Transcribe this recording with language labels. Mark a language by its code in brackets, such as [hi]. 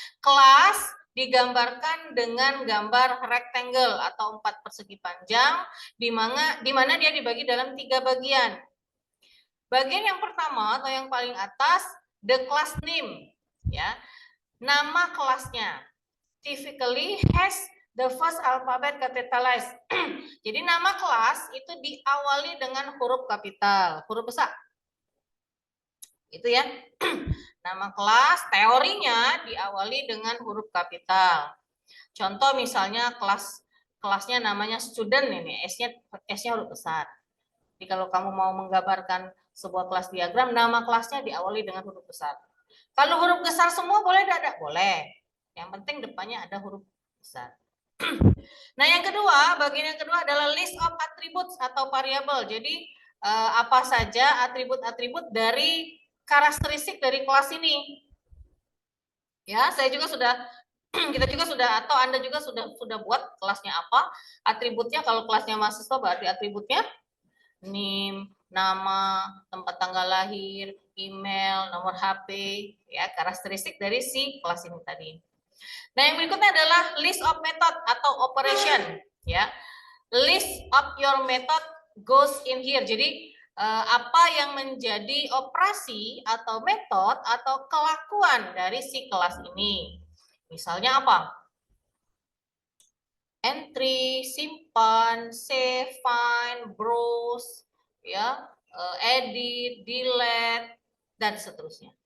[id] Kelas digambarkan dengan gambar rectangle atau 4 persegi panjang di mana dia dibagi dalam 3 bagian. Bagian yang pertama atau yang paling atas, [en] the class name, [id] ya, nama kelasnya. [en] Typically has the first alphabet capitalized. [id] Jadi nama kelas itu diawali dengan huruf kapital, huruf besar. Itu ya. Nama kelas teorinya diawali dengan huruf kapital. Contoh misalnya kelasnya namanya student ini, S-nya huruf besar. Jadi kalau kamu mau menggambarkan sebuah kelas diagram, nama kelasnya diawali dengan huruf besar. Kalau huruf besar semua boleh tidak? Boleh. Yang penting depannya ada huruf besar. Nah, yang kedua, bagian yang kedua adalah list of attributes atau variabel. Jadi apa saja atribut-atribut dari karakteristik dari kelas ini. Ya, saya juga sudah kita juga sudah atau Anda juga sudah buat kelasnya apa, atributnya. Kalau kelasnya mahasiswa berarti atributnya NIM, nama, tempat tanggal lahir, email, nomor HP, ya, karakteristik dari si kelas ini tadi. Nah, yang berikutnya adalah list of method atau operation, ya. [en] List of your method goes in here. [id] Jadi apa yang menjadi operasi atau metode atau kelakuan dari si kelas ini. Misalnya apa? Entry, simpan, save, find, browse, ya, edit, delete, dan seterusnya.